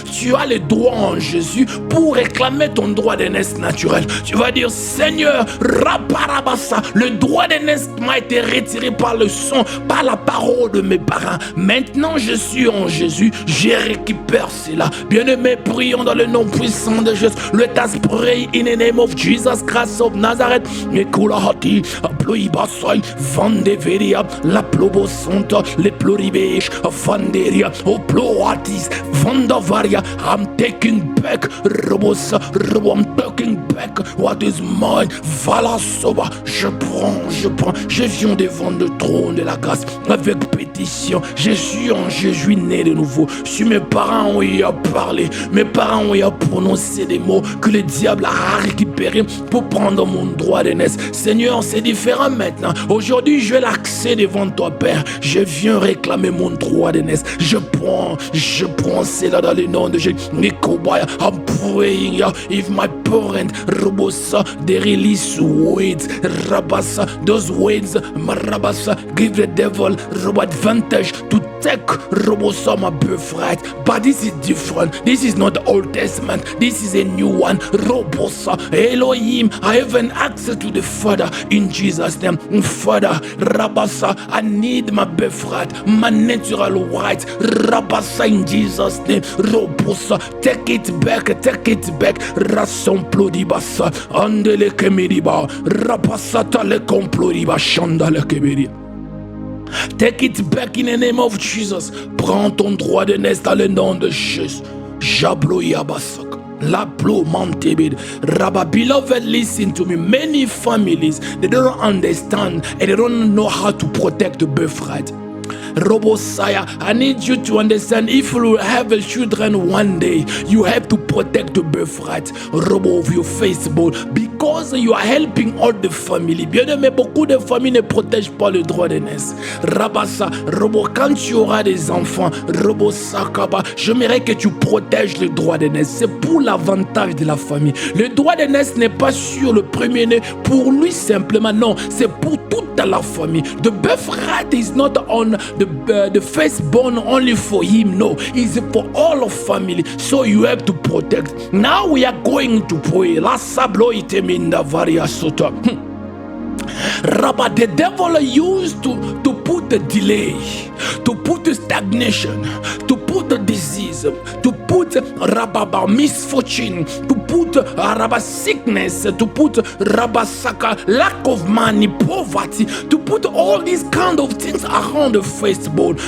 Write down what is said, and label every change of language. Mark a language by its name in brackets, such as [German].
[French] Tu as le droit en Jésus pour réclamer ton droit d'aînesse naturel. Tu vas dire, Seigneur, raparabasa, le droit d'aînesse m'a été retiré par le sang, par la parole de mes parents. Maintenant, je suis en Jésus, je récupère cela. Bien-aimé, prions dans le nom puissant de Jésus. [English] Let us pray in the name of Jesus Christ of Nazareth. Mekulahati, aploibasai, vandeveria, la plobosanta, le pluribesh, Vanderia, Oploatis, Vandavaria. I'm taking back, Robosa, I'm taking back what is mine. [French] Valasoba, je prends, je viens devant le trône de la grâce avec pétition. Je suis en Jésus né de nouveau. Si mes parents ont eu à parler, mes parents ont eu à prononcer des mots que le diable a récupérés pour prendre mon droit d'aînesse. Seigneur, c'est différent maintenant. Aujourd'hui, je vais l'accès devant toi, Père. Je viens réclamer mon droit d'aînesse. Je prends cela dans le nom de Jésus. [English] Nikobaya, I'm praying, if my parent, Robosa, they release words, Rabasa, those words, Marabasa, give the devil advantage to protect Robosa, my birthright. But this is different. This is not the Old Testament. This is a new one. Robosa, Elohim, I have an access to the Father in Jesus' name. Father, Rabasa, I need my birthright, my natural right. Rabasa, in Jesus' name. Robosa, take it back, take it back. Rassemblodibasa, andele kemiriba, Rabasata le complodiba, chandale kemiri. Take it back in the name of Jesus. [French] Prends ton droit de naissance dans le nom de Jésus. Jablo Yabasaka. Laplo Mantebid. Rabba, [English] beloved, listen to me. Many families, they don't understand and they don't know how to protect the birthright. Robosaya, I need you to understand, if you will have a children one day, you have to protect the birthright, Robo, of your Facebook, because you are helping all the family. [French] Bien aimé, beaucoup de familles ne protègent pas le droit de naissance. Rabasa, Robo, quand tu auras des enfants, Robo Sakaba, j'aimerais que tu protèges le droit de naissance. C'est pour l'avantage de la famille. Le droit de naissance n'est pas sur le premier-né pour lui simplement, non, c'est pour toute la famille. [English] The birthright is not on the firstborn only for him, no, it's for all of family, so you have to protect. Now we are going to pray. La sablo iteminda varia sota. Rabba, the devil used to put the delay, to put the stagnation, to put the disease, to put Rabba misfortune, to put Rabba sickness, to put Rabba saka lack of money, poverty, to put all these kind of things around the firstborn.